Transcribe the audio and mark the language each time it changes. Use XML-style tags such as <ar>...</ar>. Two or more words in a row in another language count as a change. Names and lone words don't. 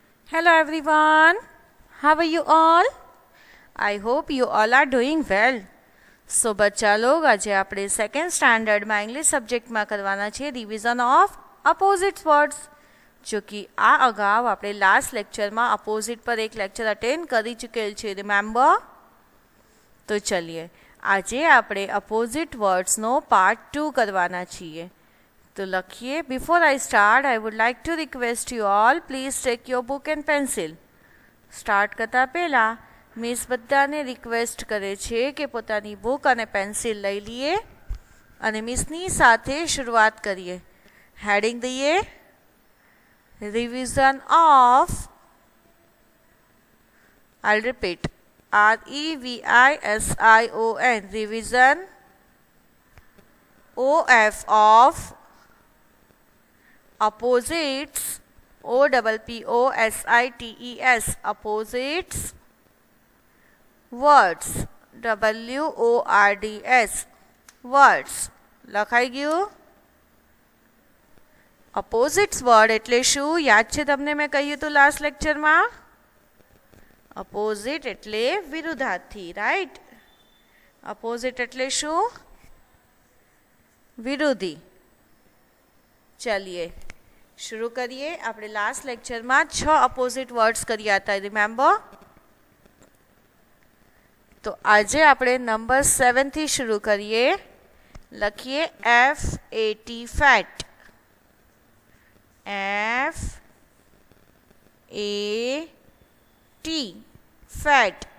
<en>Hello everyone. How are you all? I hope you all are doing well.</en> <gu>So</gu> <hi>बच्चा लोग आज</hi> <gu>આપણે</gu> <en>second standardમાં English subjectમાં</en> <gu>કરવાના છે</gu> <en>revision of opposite words.</en> <gu>જો કે આ અગાઉ આપણે</gu> <en>last lectureમાં</en> <gu>અપોઝિટ પર એક</gu> <en>lecture attend</en> <gu>કરી ચૂકેલ છે, રિમેમ્બર? તો ચલીએ આજે આપણે</gu> <en>opposite wordsનો</en> <gu>પાર્ટ 2 કરવાના છીએ. તો લખીએ</gu> <en>before I start I would like to request you all please take your book and pencil.</en> <gu>સ્ટાર્ટ કરતા પહેલા મિસ બધાને રિક્વેસ્ટ કરે છે કે પોતાની બુક અને પેન્સિલ લઈ લીએ અને મિસની સાથે શરૂઆત કરીએ. હેડિંગ દીએ</gu> <en>revision of, I repeat REVISION, revision OF of opposites, OPPOSITES, opposites words, WORDS words.</en> <gu>લખાઈ ગયું?</gu> <en>opposites word</en> <gu>એટલે શું યાદ છે તમને? મેં કહ્યું હતું</gu> <en>last lectureમાં,</en> <gu>opposite એટલે વિરુદ્ધાર્થી, રાઈટ? opposite એટલે શું? વિરોધી. ચલીએ શરૂ કરીએ. આપણે</gu> <en>last lectureમાં</en> <gu>6</gu> <en>opposite words</en> <gu>કર્યા હતા, રિમેમ્બર? તો આજે આપણે નંબર 7 થી શરૂ કરીએ. લખીએ FAT, ફેટ. FAT, ફેટ.</gu>